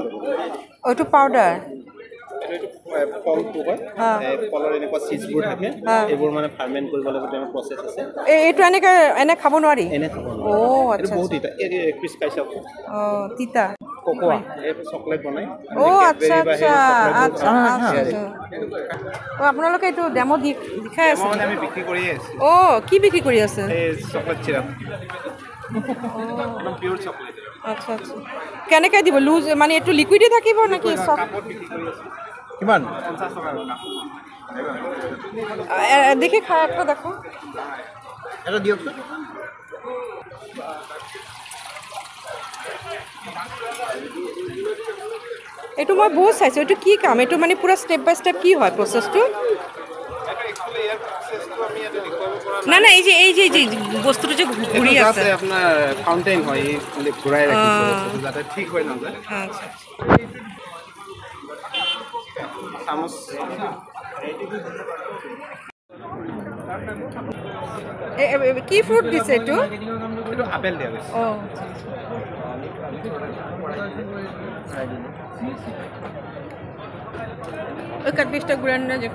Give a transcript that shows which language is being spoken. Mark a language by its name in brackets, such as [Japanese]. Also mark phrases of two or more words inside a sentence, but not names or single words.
[Assamese] ওইটো পাউডার ফলটো হয় ফলৰ এনেকুৱা চিজবোৰ থাকে এইবোৰ মানে ফাৰ্মেণ্ট কৰিব লাগিব তেনেকুৱা প্ৰচেছ আছে এইটো এনে খাব নোৱাৰি এনে খাব ও এইটো আচ্ছা বহুত তিতা ক্ৰিছ খাইছে ও তিতা ককোৱা এই চকলেট বনাই ও আচ্ছা আচ্ছা আচ্ছা আচ্ছা ও আপোনালোকে এইটো ডেমো দেখাই আছে মানে আমি বিক্ৰী কৰিয়ে আছোঁ ও কি বিক্রি কৰি আছে এই [English] chocolate syrup [Assamese] একদম [English] pure chocolate [Assamese] আচ্ছা আচ্ছা কেনেকৈ দিব লুজ মানে এইটো লিকুইডে থাকিব নাকি সব কিমান [Bangla] দেখি খাই একটা দেখো [Assamese] এটা দিয়কচোন এইটো মই বহুত চাইছোঁ এইটো কি কাম এইটো মানে পুৰা [English] step by step [Assamese] কি হয় প্ৰচেছটো না না এই যে বস্তুটো যে ঘূৰি আছে আপোনাৰ ফাউণ্টেইন হয় ঘূৰাই ৰাখিছোঁ যাতে ঠিক হৈ নাযায় আচ্ছা চামুচ কি ফ্ৰুট দিছে এইটো এইটো আপেল দিয়া গৈছে [Bangla] ও ওই ক্যাডবেরিজটা ঘুরান না যেরকম